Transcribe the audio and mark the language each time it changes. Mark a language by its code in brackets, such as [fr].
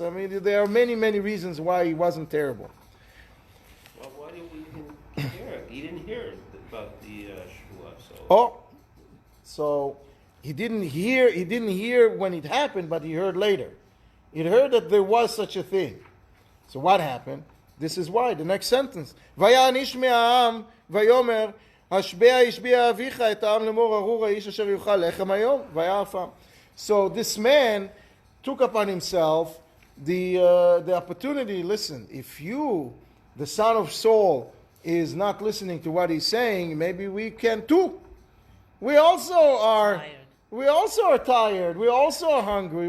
[en] I mean, there are many, many reasons why he wasn't terrible. Well, why didn't we even hear it? He didn't hear about the shvuah, So he didn't hear when it happened, but he heard later. He heard that there was such a thing. So what happened? This is why. The next sentence. [he] ויען איש מהעם ויאמר השבע השביע אביך את העם לאמור ארור האיש אשר יאכל לחם היום ויעפם. [en] So this man took upon himself the opportunity. Listen, if you, the son of Saul, is not listening to what he's saying, maybe we can too. We also are tired. We also are hungry.